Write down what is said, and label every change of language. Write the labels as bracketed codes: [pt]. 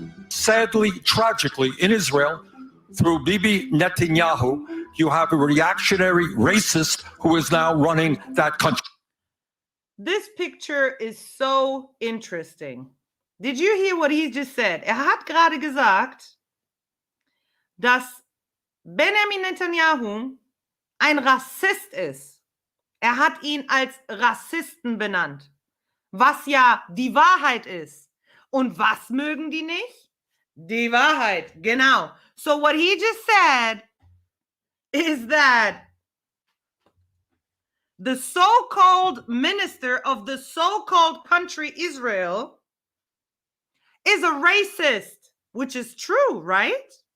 [en] Sadly, tragically, in Israel, through Bibi Netanyahu, you have a reactionary racist who is now running that country. this picture is so interesting. Did you hear what he just said? [de] Hat gerade gesagt, dass Benjamin Netanyahu ein Rassist ist. Hat ihn als Rassisten benannt, was ja die Wahrheit ist. Und was mögen die nicht? Die Wahrheit, genau. [en] So what he just said is that the so-called minister of the so-called country Israel is a racist, which is true, right?